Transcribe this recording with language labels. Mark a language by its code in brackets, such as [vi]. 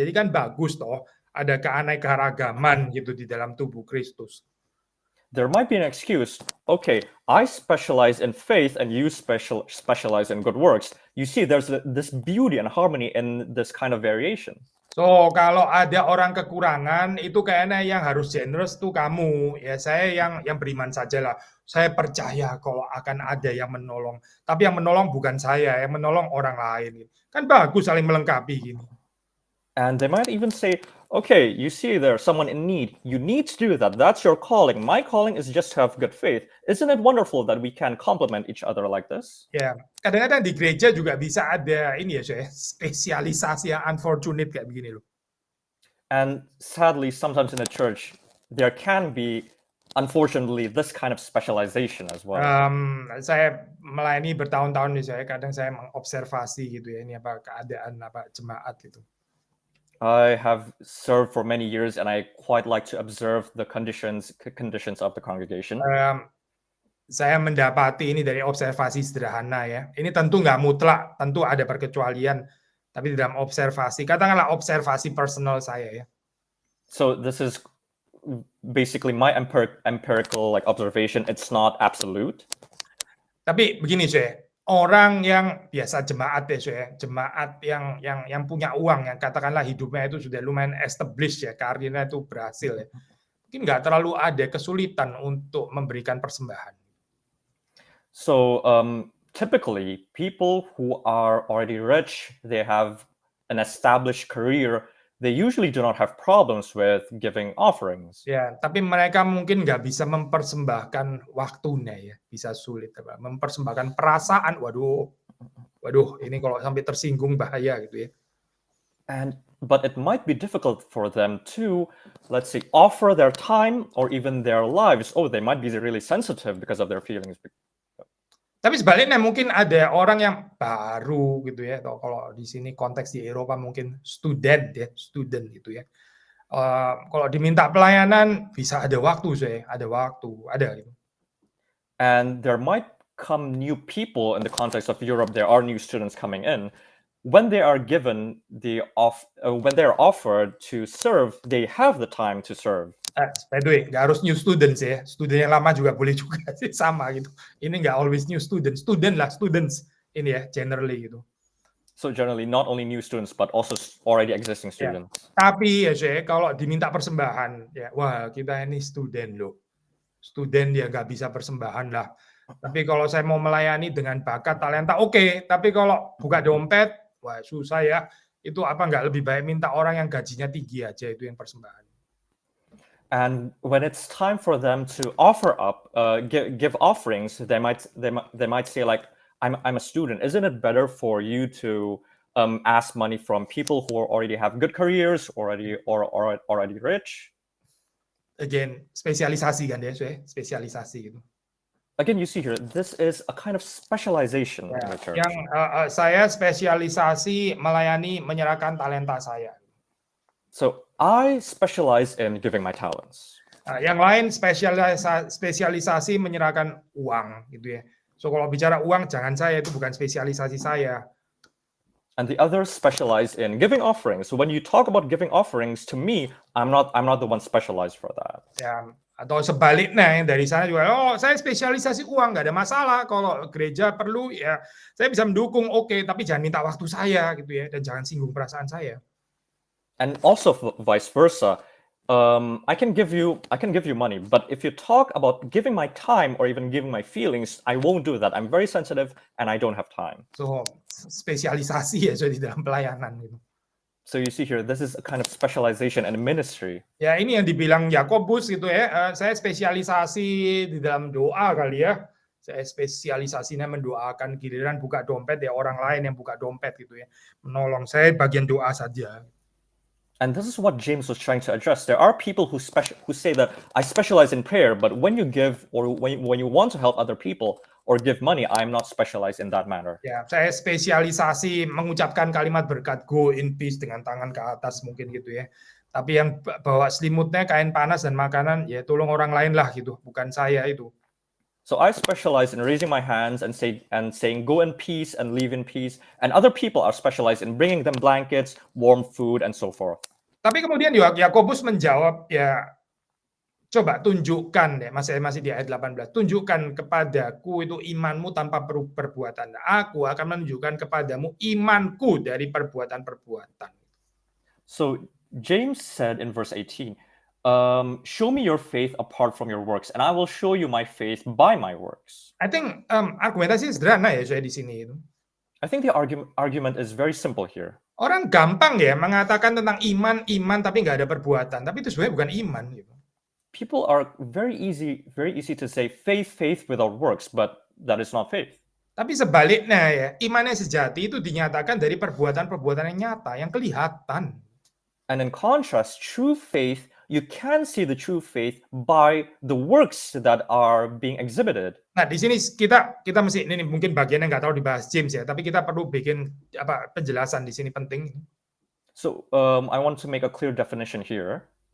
[id] Jadi kan bagus toh, ada keanekaragaman gitu di dalam tubuh Kristus. [en] There might be an excuse. Okay, I specialize in faith and you specialize in good works. You see, there's this beauty and harmony in this kind of variation. [id] So, kalau ada orang kekurangan, itu kayaknya yang harus generous tuh kamu. Ya, saya yang beriman sajalah. Saya percaya kalau akan ada yang menolong. Tapi yang menolong bukan saya, yang menolong orang lain. Kan bagus saling melengkapi gini. [en] And they might even say, okay, you see there's someone in need. You need to do that. That's your calling. My calling is just to have good faith. Isn't it wonderful that we can complement each other like this? [id] Ya, kadang-kadang di gereja juga bisa ada ini ya, saya spesialisasi yang unfortunate kayak begini loh. [en] And sadly, sometimes in the church, there can be, unfortunately, this kind of specialization as well. [id] Saya melayani bertahun-tahun nih, saya kadang saya mengobservasi gitu ya, ini apa keadaan apa jemaat gitu. [en] I have served for many years, and I quite like to observe the conditions of the congregation. [id] Saya mendapati ini dari observasi sederhana ya. Ini tentu nggak mutlak, tentu ada perkecualian, tapi dalam observasi, katakanlah observasi personal saya ya. [en] So this is basically my empirical like observation. It's not absolute. [id] Tapi begini saya, orang yang biasa jemaat ya saya, jemaat yang punya uang, yang katakanlah hidupnya itu sudah lumayan established ya, karirnya itu berhasil ya. Mungkin nggak terlalu ada kesulitan untuk memberikan persembahan. [en] So typically, people who are already rich, they have an established career, they usually do not have problems with giving offerings. [id] Ya, tapi mereka mungkin nggak bisa mempersembahkan waktunya ya, bisa sulit apa? Mempersembahkan perasaan. Waduh, ini kalau sampai tersinggung bahaya gitu ya. [en] But it might be difficult for them to, let's say, offer their time or even their lives. Oh, they might be really sensitive because of their feelings. [id] Tapi sebaliknya mungkin ada orang yang baru gitu ya, atau kalau di sini konteks di Eropa mungkin student gitu ya. Kalau diminta pelayanan bisa ada waktu ada gitu. [en] And there might come new people in the context of Europe. There are new students coming in. When they are given when they are offered to serve, they have the time to serve. By the way, [id] nggak harus [en] new students [id] ya. Student yang lama juga boleh juga sih, sama gitu. Ini nggak [en] always new students [id] ini ya, generally gitu. [en] So generally, not only new students, but also already existing students. [id] Ya. Tapi ya saya kalau diminta persembahan, ya wah kita ini student loh. Student ya nggak bisa persembahan lah. Tapi kalau saya mau melayani dengan bakat, talenta, oke. Tapi kalau buka dompet, wah susah ya. Itu apa nggak lebih baik minta orang yang gajinya tinggi aja itu yang persembahan. [en] And when it's time for them to offer up, give offerings, they might say like, I'm a student. Isn't it better for you to ask money from people who already have good careers, already rich? [id] Again, spesialisasi kan ya, spesialisasi gitu. [en] Again, you see here, this is a kind of specialization in the church. [id] Yang saya spesialisasi melayani menyerahkan talenta saya. [en] So I specialize in giving my talents. [id] Yang lain spesialisasi menyerahkan uang gitu ya. So kalau bicara uang, jangan saya, itu bukan spesialisasi saya. [en] And the others specialize in giving offerings. So when you talk about giving offerings, to me, I'm not the one specialized for that. [id] Ya, atau sebaliknya dari sana juga, saya spesialisasi uang, nggak ada masalah. Kalau gereja perlu, ya saya bisa mendukung, oke, tapi jangan minta waktu saya gitu ya, dan jangan singgung perasaan saya. [en] And also vice versa. I can give you money, but if you talk about giving my time or even giving my feelings, I won't do that. I'm very sensitive and I don't have time. [id] So spesialisasi ya di dalam pelayanan gitu. [en] So you see here, this is a kind of specialization in ministry. [id] Ya ini yang dibilang Yakobus gitu ya. Saya spesialisasi di dalam doa kali ya. Saya spesialisasinya mendoakan, giliran buka dompet ya orang lain yang buka dompet gitu ya. Menolong, saya bagian doa saja. [en] And this is what James was trying to address. There are people who say that I specialize in prayer, but when you give or when you want to help other people or give money, I'm not specialized in that manner. [id] Ya, saya spesialisasi mengucapkan kalimat berkat, [en] go in peace [id] dengan tangan ke atas mungkin gitu ya. Tapi yang bawa selimutnya, kain panas dan makanan, ya tolong orang lain lah gitu, bukan saya itu. [en] So I specialize in raising my hands and saying go in peace and leave in peace, and other people are specialized in bringing them blankets, warm food, and so forth. [id] Tapi kemudian Yakobus menjawab, ya coba tunjukkan ya, masih di ayat 18, tunjukkan kepadaku itu imanmu tanpa perbuatan. Aku akan menunjukkan kepadamu imanku dari perbuatan-perbuatan. [en] So James said in verse 18, show me your faith apart from your works, and I will show you my faith by my works. I think [id] argumentasi sederhana ya saya di sini itu. [en] I think the argument is very simple here. [id] Orang gampang ya mengatakan tentang iman tapi nggak ada perbuatan. Tapi itu sebenarnya bukan iman gitu. [en] People are very easy to say faith without works, but that is not faith. [id] Tapi sebaliknya ya, iman yang sejati itu dinyatakan dari perbuatan-perbuatan yang nyata, yang kelihatan. [en] And in contrast, true faith, you can see the true faith by the works that are being exhibited. [id] Nah, di sini kita mesti ini mungkin bagian yang nggak tahu dibahas James ya, tapi kita perlu bikin penjelasan di sini penting. [en] So I want to make a clear definition here.